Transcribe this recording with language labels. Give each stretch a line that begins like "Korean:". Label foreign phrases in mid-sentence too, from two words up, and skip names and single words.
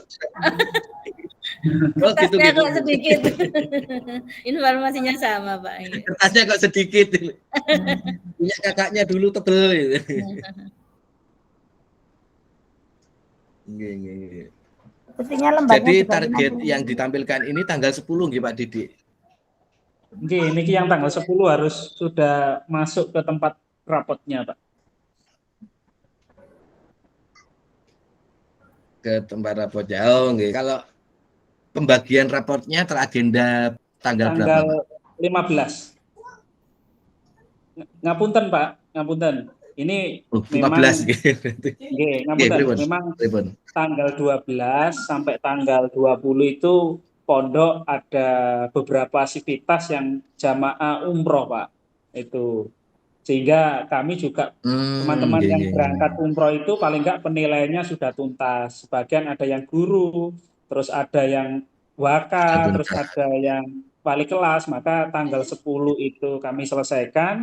Indonesian: Kertasnya kok sedikit. Informasinya sama Pak. Kertasnya kok sedikit. Punya kakaknya dulu tebel. Jadi target yang ditampilkan ini tanggal 10 nggih Pak Didi.
Javanese: Nggih, niki
Indonesian: yang tanggal 10 harus sudah masuk ke tempat rapotnya, Pak. Ke tempat rapotnya. Oh, nggih. Kalau pembagian raportnya teragenda tanggal berapa? Tanggal 15.
Javanese: Ngapunten, Pak, ngapunten.
Indonesian: Ini 15 memang tanggal 12 sampai tanggal 20 itu pondok ada beberapa aktivitas yang jamaah umroh Pak itu, sehingga kami juga teman-teman yang berangkat umroh itu paling enggak penilaiannya sudah tuntas, sebagian ada yang guru, terus ada yang waka, terus ada yang wali kelas, maka tanggal 10 itu kami selesaikan.